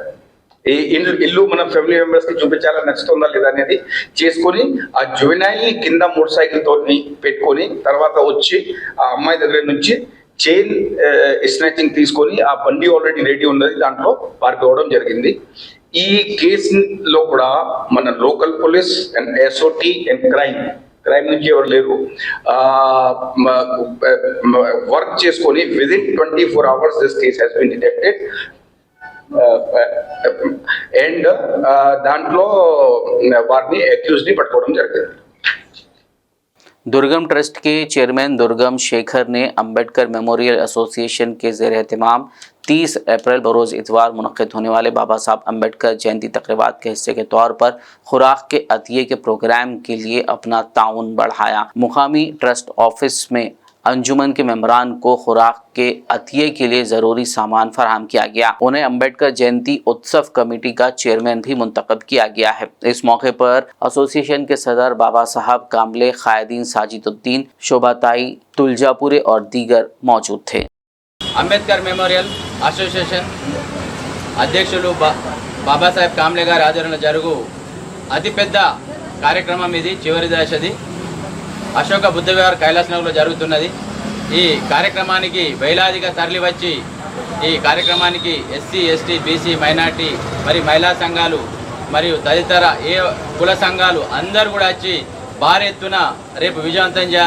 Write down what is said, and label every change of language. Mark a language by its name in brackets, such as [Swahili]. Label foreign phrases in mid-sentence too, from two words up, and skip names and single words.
[Telugu] ఇల్లు మన [English] family members [Telugu] కి చూపించాలని నచ్చుతుందా లేదా అనేది చేసుకొని ఆ జువెనైల్ ని కింద మోటార్ సైకిల్ తోటి పెట్టుకొని తర్వాత వచ్చి ఆ అమ్మాయి దగ్గర నుంచి [English] chain snatching [Telugu] తీసుకొని ఆ బండి [English] already ready [Telugu] ఉన్నది దాంట్లో పారిపోవడం జరిగింది. ఈ కేసులో కూడా మన [English] local police and SOT and crime [Telugu] నుంచి ఎవరు లేరు వర్క్ చేసుకొని [English] within 24 hours this case has been detected and [Telugu] దాంట్లో వారిని అక్యూజ్డ్ ని పట్టుకోవడం జరిగింది. [Urdu] دُرگم ٹرسٹ کے چیئرمین دُرگم شیکھر نے امبیڈکر میموریل ایسوسی ایشن کے زیرِ اہتمام 30 اپریل بروز اتوار منعقد ہونے والے بابا صاحب امبیڈکر جینتی تقریبات کے حصے کے طور پر خوراک کے عطیے کے پروگرام کے لیے اپنا تعاون بڑھایا. مقامی [English] trust office [Urdu] میں انجمن کے ممبران کو خوراک کے عطیے کے لیے ضروری سامان فراہم کیا گیا. انہیں امبیڈکر جینتی اتسو کمیٹی کا چیئرمین بھی منتخب کیا گیا ہے. اس موقع پر ایسوسی ایشن کے صدر بابا صاحب کاملے، قائدین ساجد الدین، شوبھا تائی تلجاپورے اور دیگر موجود تھے. [Telugu] అంబేద్కర్ మెమోరియల్ అసోసియేషన్ అధ్యక్షులు బాబాసాహెబ్ కామ్లే గారి ఆధ్వర్యంలో జరుగు అతిపెద్ద కార్యక్రమం ఇది, చివరి దశది. అశోక బుద్ధ విహార్ కైలాస్ నగర్లో జరుగుతున్నది. ఈ కార్యక్రమానికి వేలాదిగా తరలి వచ్చి ఈ కార్యక్రమానికి ఎస్సీ, ఎస్టీ, బీసీ, మైనార్టీ మరి మహిళా సంఘాలు మరియు తదితర కుల సంఘాలు అందరూ కూడా వచ్చి భారీ ఎత్తున రేపు విజయవంతం చేయాలి.